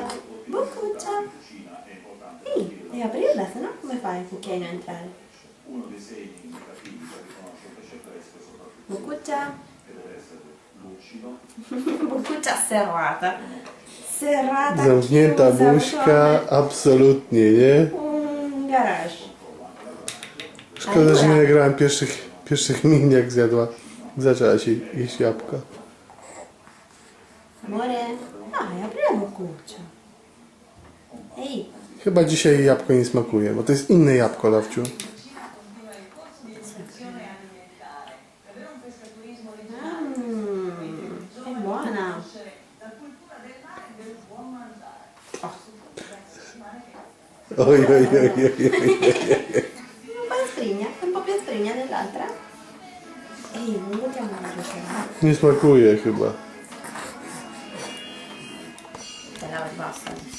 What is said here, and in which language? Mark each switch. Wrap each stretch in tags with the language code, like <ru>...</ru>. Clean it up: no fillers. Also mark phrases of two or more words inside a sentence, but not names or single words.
<it>Boccuccia. Sì, devi aprirla, se no come fai il cucchiaino a entrare? Boccuccia. Boccuccia serrata. Serrata,</it> <pl>Zamknięta</pl> <it>chiusa,</it> <pl>buźka, absolutnie, nie? Garaż. Szkoda, że nie nagrałem pierwszych min, jak zjadła. Zaczęła się jeść jabłka.</pl> <it>Amore, dai, apri la boccuccia. Ehi.</it> <pl>Chyba dzisiaj jabłko nie smakuje, bo to jest inne jabłko, Lawciu.</pl> <it>È buona. Oj, oj, oj, oj, oj. Un po' più strigna dell'altra. Ehi, non buttiamo la cucina.</it> <pl>Nie smakuje chyba.</pl> <it>Te la basta.</it>